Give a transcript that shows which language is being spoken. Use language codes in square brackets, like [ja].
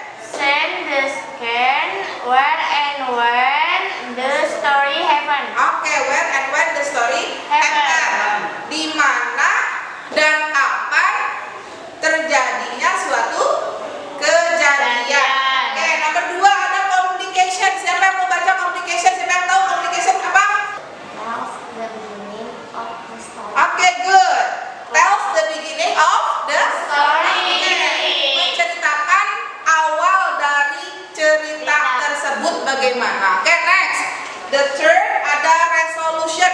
[en] Send the scan where and when the story happen. Okay, where and when the story happen. [id] Di mana dan kapan terjadinya suatu kejadian. Oke, nomor 2 ada complication. Siapa yang mau baca complication? Siapa yang tahu complication apa? [en] Tells the beginning of the story. Oke, good. Tells the beginning of the Story. [id] Menceritakan awal dari cerita tersebut bagaimana. [en] Oke, next. The third ada resolution.